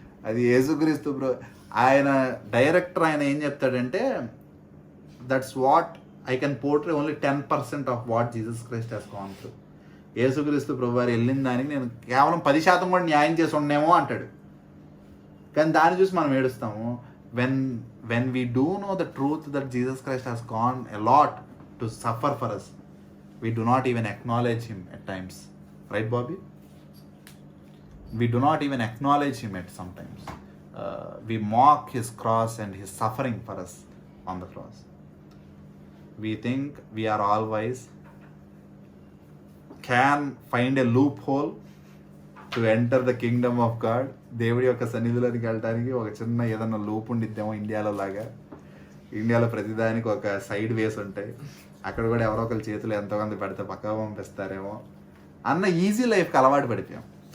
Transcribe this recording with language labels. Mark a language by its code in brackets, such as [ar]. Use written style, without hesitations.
[te] అది యేసుక్రీస్తు ఆయన డైరెక్టర్ ఆయన ఏం చెప్తాడంటే, [en] That's what I can portray only 10% of what Jesus Christ has gone through. [te] యేసుక్రీస్తు ప్రభు వారు వెళ్ళిన దానికి నేను కేవలం 10% కూడా న్యాయం చేసి ఉండేమో అంటాడు. కానీ దాన్ని చూసి మనం ఏడుస్తాము. [en] when we do know the truth that Jesus Christ has gone a lot to suffer for us, we do not even acknowledge him at times. Right, Bobby? We do not even acknowledge him at sometimes. We mock his cross and his suffering for us on the cross. We think we are all wise, can find a loophole to enter the kingdom of God. [te] దేవుడి యొక్క సన్నిధిలోకి వెళ్ళడానికి ఒక చిన్న ఏదన్నా loop ఉండిద్దేమో ఇండియాలో లాగా. ఇండియాలో ప్రతిదానికి ఒక సైడ్ వేస్ ఉంటాయి. అక్కడ కూడా ఎవరో ఒకరి చేతులు ఎంతోమంది పెడితే పక్కగా పంపిస్తారేమో అన్న ఈజీ లైఫ్కి అలవాటు పడిపోయాం.